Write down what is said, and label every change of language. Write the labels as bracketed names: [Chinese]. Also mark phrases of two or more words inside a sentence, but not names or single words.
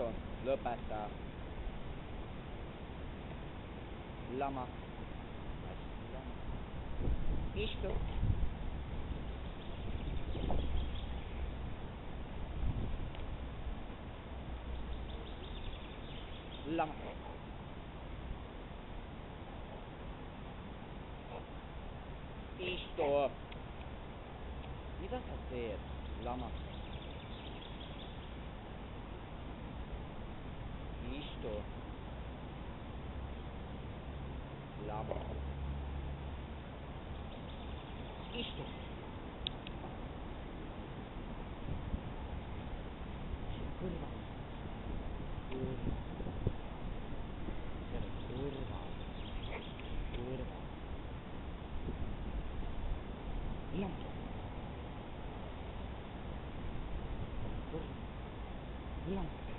[Estonian] Lõpeta! Lama! Istu! Lama! Istu! Mida sa teed? Lama! Istu! Lama! Istu! Kõrval! Lama! Lama!